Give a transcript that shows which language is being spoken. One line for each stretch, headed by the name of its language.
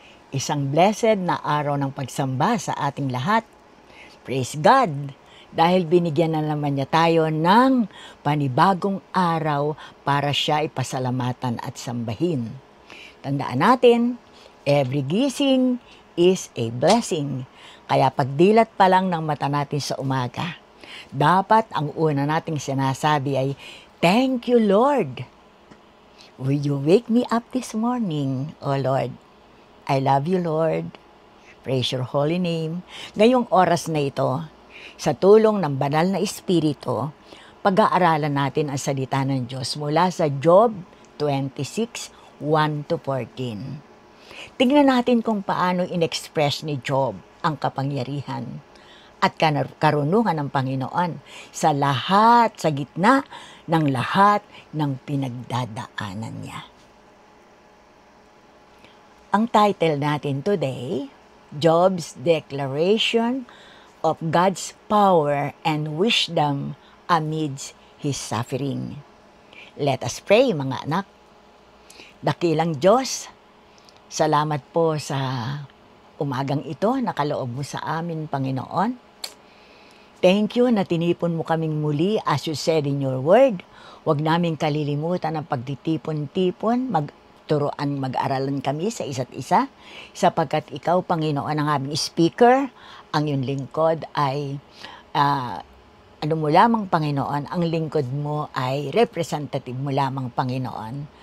Filipino: Isang blessed na araw ng pagsamba sa ating lahat. Praise God! Dahil binigyan na naman niya tayo ng panibagong araw para siya ipasalamatan at sambahin.
English: Tandaan natin, every gising is a blessing.
Filipino: Kaya pagdilat pa lang ng mata natin sa umaga, dapat ang una nating sinasabi ay,
English: "Thank you, Lord. Will you wake me up this morning, O Lord? I love you, Lord. Praise your holy name."
Filipino: Ngayong oras na ito, sa tulong ng banal na Espiritu, pag-aaralan natin ang salita ng Diyos mula sa Job 26, 1-14. Tingnan natin kung paano in-express ni Job ang kapangyarihan at karunungan ng Panginoon sa gitna ng lahat ng pinagdadaanan niya.
English: Ang title natin today, Job's Declaration of God's Power and Wisdom Amidst His Suffering. Let us pray,
Filipino: mga anak. Dakilang Diyos, salamat po sa umagang ito na kaloob mo sa amin, Panginoon.
English: Thank you
Filipino: na tinipon mo kaming muli
English: as you said in your word.
Filipino: Huwag namin kalilimutan ang pagtitipon-tipon, mag-aralan kami sa isa't isa, sapagkat ikaw, Panginoon, ang aming speaker, ang iyong lingkod ay, ano mo lamang, Panginoon, ang lingkod mo ay representative mo lamang, Panginoon.